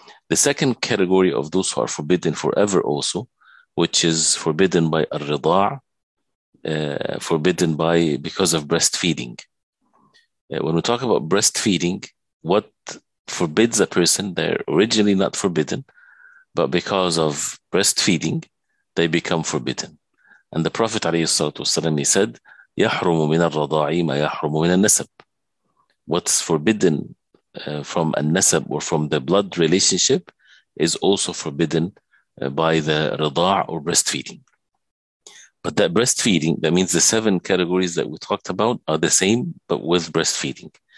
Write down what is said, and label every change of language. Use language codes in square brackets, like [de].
[en] The second category of those who are forbidden forever also, which is forbidden by al-rida', forbidden because of breastfeeding. When we talk about breastfeeding, what forbids a person, they're originally not forbidden, but because of breastfeeding, they become forbidden. And the Prophet ﷺ, he said, [ar] يَحْرُمُ مِنَ الرَّضَاعِ مَا يَحْرُمُ مِنَ النَّسَبِ. [en] What's forbidden from an-nasab, or from the blood relationship, is also forbidden by the rida' or breastfeeding. But that breastfeeding, that means the 7 categories that we talked about are the same, but with breastfeeding.